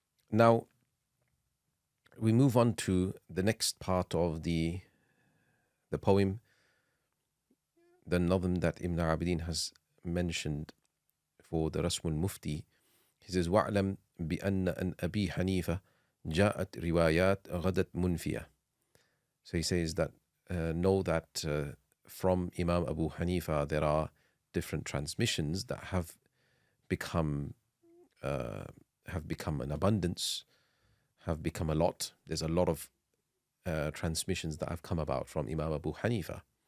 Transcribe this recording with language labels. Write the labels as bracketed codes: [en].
[en] Now, we move on to the next part of the poem, the nazm that Ibn Abidin has mentioned for the Rasmul Mufti. He says, [ar] وَعْلَمْ بِأَنَّ أَنْ أَبِي حَنِيفَةَ جَاءَتْ رِوَايَاتْ غَدَتْ مُنْفِيَةً. [en] So he says that, know that from Imam Abu Hanifa there are different transmissions that have become an abundance, have become a lot. There's a lot of transmissions that have come about from Imam Abu Hanifa.